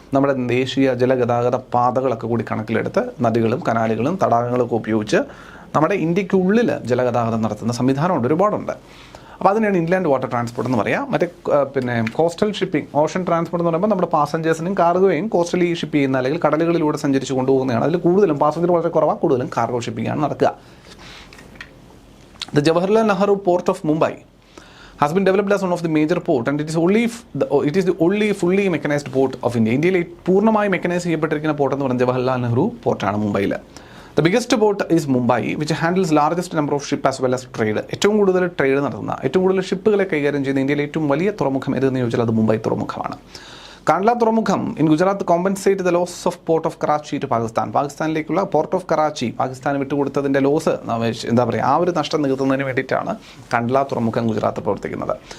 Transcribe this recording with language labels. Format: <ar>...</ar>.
<ml>നമ്മുടെ ദേശീയ ജലഗതാഗത പാതകളൊക്കെ കൂടി കണക്കിലെടുത്ത് നദികളും കനാലുകളും തടാകങ്ങളൊക്കെ ഉപയോഗിച്ച് നമ്മുടെ ഇന്ത്യക്കുള്ളിൽ ജലഗതാഗതം നടത്തുന്ന സംവിധാനമുണ്ട്, ഒരുപാടുണ്ട്. അപ്പോൾ അതിനാണ് ഇൻലാൻഡ് വാട്ടർ ട്രാൻസ്പോർട്ട് എന്ന് പറയുക. മറ്റേ പിന്നെ കോസ്റ്റൽ ഷിപ്പിംഗ്, ഓഷൻ ട്രാൻസ്പോർട്ട് എന്ന് പറയുമ്പോൾ നമ്മുടെ പാസഞ്ചേഴ്സിനും കാർഗോയും കോസ്റ്റലി ഷിപ്പ് ചെയ്യുന്ന അല്ലെങ്കിൽ കടലുകളിലൂടെ സഞ്ചരിച്ച് കൊണ്ടുപോകുന്നതാണ്. അതിൽ കൂടുതലും പാസഞ്ചർ വളരെ കുറവാണ്, കൂടുതലും കാർഗോ ഷിപ്പിംഗ് ആണ് നടക്കുക.</ml> <en>The Jawaharlal Nehru Port of Mumbai has been developed as one of the major port and it is the only fully mechanized port of India.</en> <ml>ഇന്ത്യയിലെ പൂർണ്ണമായി മെക്കനൈസ് ചെയ്യപ്പെട്ടിരിക്കുന്ന പോർട്ട് എന്ന് പറയുന്നത് ജവഹർലാൽ നെഹ്റു പോർട്ടാണ് മുംബൈയിൽ.</ml> <en>The biggest port is Mumbai, which handles largest number of ships as well as trade.</en> <ml>ഏറ്റവും കൂടുതൽ trade നടത്തുന്ന, ഏറ്റവും കൂടുതൽ ഷിപ്പുകളെ കൈകാര്യം ചെയ്യുന്ന ഇന്ത്യയിലെ ഏറ്റവും വലിയ തുറമുഖം ഏതെന്ന് ചോദിച്ചാൽ അത് മുംബൈ തുറമുഖമാണ്. കാണ്ട്ല തുറമുഖം</ml> <en>in Gujarat compensate the loss of port of Karachi to</en> <ml>പാകിസ്ഥാനിലേക്കുള്ള port of Karachi Pakistan വിട്ടുകൊടുത്തതിൻ്റെ loss എന്താ പറയുക, ആ ഒരു നഷ്ടം നികത്തുന്നതിന് വേണ്ടിയിട്ടാണ് കാണ്ട്ല തുറമുഖം ഗുജറാത്ത് പ്രവർത്തിക്കുന്നത്.</ml>